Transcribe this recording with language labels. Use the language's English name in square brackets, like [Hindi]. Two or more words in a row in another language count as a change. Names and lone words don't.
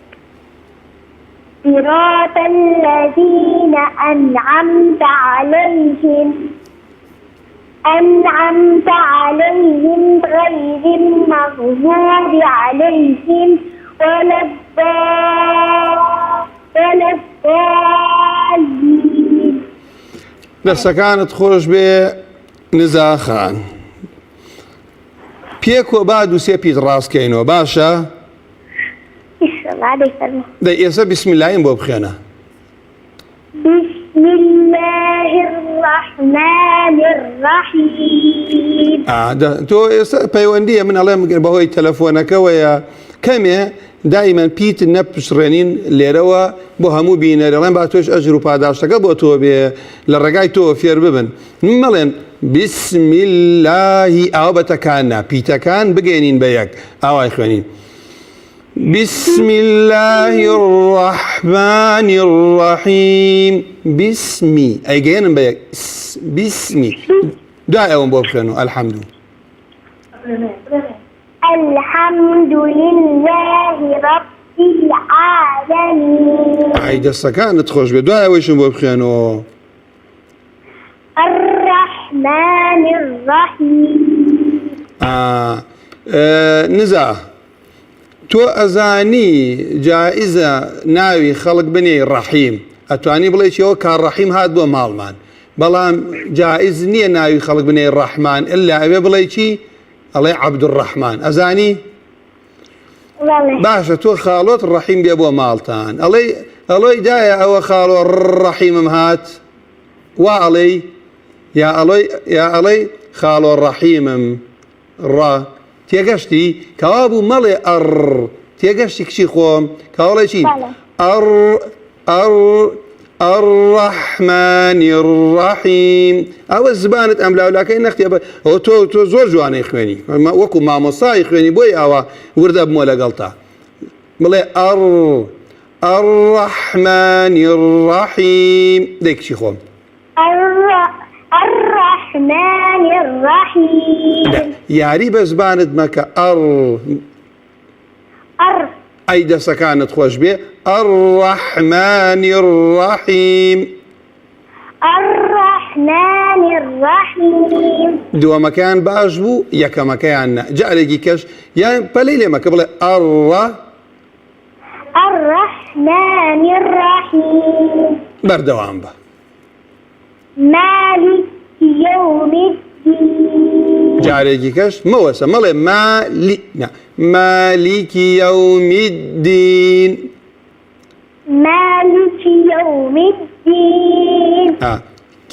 [Arabic] صراط الذين أنعمت عليهم غير المغضوب عليهم ولا الضالين. [Central Kurdish] دەستەکانت خۆش بێ نزا خان. پێک و با دووسێ پیت ڕاستکەینەوە باشە؟ دەی ئێستا [Arabic] بسم اللهین [Central Kurdish] بۆ بخێنە. [Arabic] بسم الله الرحمن الرحيم. [Central Kurdish] تۆ ئێستا پەیوەندیە من ئەڵێم بەهۆی تەلەفۆنەکەوەیە کەمێ دائیمەن پیت نەپشڕێنین لێرەوە بۆ هەموو بینەرەڵێن با تۆش ئەجر و پاداشتەکە بۆ تۆ بێ لە ڕێگای تۆ فێر ببن. مەڵێن [Arabic] بسم الله [Central Kurdish] ئاو بەتەکاننا پیتەکان بگەێنین بە یەک ئاوای خوێنین. [Arabic] بسم الله الرحمن الرحيم. [Central Kurdish] بسمي ئەیگەێنم بە یەک بسمی دوای ئەوم بۆ بخێنەوە. [Arabic] الحمد لله رب العالمين. [Central Kurdish] ئای دەستەکانت خۆش بێ دوای ئەوەیشم بۆ بخێنەوە. [Arabic] الرحمن الرحيم. [Central Kurdish] نزا تۆ ئەزانی جائزە ناوی خەڵک بنێ ڕەحیم ئەتوانی بڵێ چیەوە کار ڕەحیم هات بۆ ماڵمان بەڵام جائز نییە ناوی خەڵک بنێ ڕەحمان ئللا ئەوێ بڵێ چی ئەڵێ عەبدوڕەحمان ئەزانی باشە تۆ خاڵۆت ڕەحیم بێ بۆ ماڵتان ئەڵێی دایە ئەوە خاڵۆ ڕەحیمم هات وا ئەڵێ یا ئەڵێ خاڵۆ ڕەحیمم ڕە تێگەشتی کەوا بوو مەڵێ ئەڕ تێگەشتی کچی خۆم کاوڵێ چی [Arabic] الرحمن الرحيم. [Central Kurdish] ئەوە زبانت ئەم لاولاکەی نەختێ ئەوە تۆ زۆر جوانەی خوێنی وەکو مامۆستای خوێنی بۆی ئەوە وردە بمۆ لەگەڵتا بڵێ [Arabic] الرحمن الرحيم. [Central Kurdish] دەی کچی خۆم [Arabic] الرحمن الرحيم. [Central Kurdish] یاری بە زبانت مەکە ئەی دەستەکانت خۆش بێ [Arabic] الرحمن الرحيم. الرحمن الرحيم. [Central Kurdish] دووەمەکەیان باش بوو یەکەمەکەیان نە جارێکی کەش یان پەلەی لێمەکە بڵێ [Arabic] الرحمن الرحيم. [Central Kurdish] بەردەوام بە [Arabic] مالك يوم الدين. [Central Kurdish] جارێکی کەش مەوەسە مەڵێ [Arabic] مالکی يوم الدين. مالك يوم الدين.